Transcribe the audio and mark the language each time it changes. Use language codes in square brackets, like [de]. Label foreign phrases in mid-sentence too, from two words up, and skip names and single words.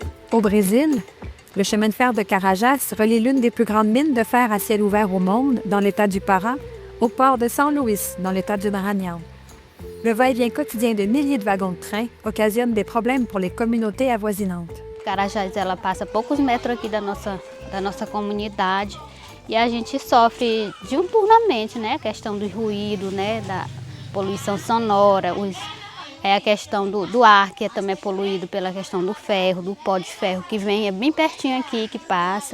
[fr] Au Brésil, le chemin de fer de Carajás relie l'une des plus grandes mines de fer à ciel ouvert au monde, dans l'État du Pará, au port de São Luís, dans l'État du Maranhão. Le va-et-vient quotidien de milliers de wagons de train occasionne des problèmes pour les communautés avoisinantes. [pt] Carajás, ela passa poucos metros aqui da nossa comunidade e a gente sofre diuturnamente, né? A questão do ruído, né? Da poluição sonora, a questão do ar, que também é poluído pela questão do ferro, do pó de ferro que vem, é bem pertinho aqui, que passa.